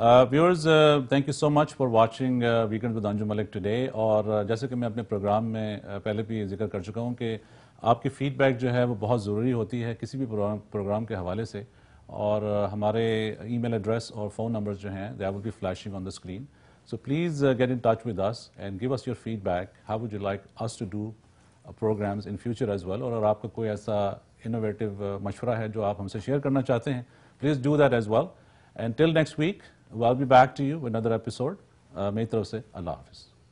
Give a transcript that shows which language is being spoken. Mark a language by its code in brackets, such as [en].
[en] Viewers thank you so much for watching weekend with Anjum Malik today. [ur] اور جیسے کہ میں اپنے پروگرام میں پہلے بھی ذکر کر چکا ہوں کہ آپ کی فیڈ بیک جو ہے وہ بہت ضروری ہوتی ہے کسی بھی پروگرام کے حوالے سے. اور ہمارے ای میل ایڈریس اور فون نمبرز جو ہیں [en] they will be flashing on the screen. So please get in touch with us and give us your feedback. How would you like us to do programs in future as well? [ur] اور آپ کا کوئی ایسا innovative مشورہ ہے جو آپ ہم سے شیئر کرنا چاہتے ہیں, [en] please do that as well. And till next week, we'll be back to you with another episode. [ur] میری طرف سے اللہ حافظ.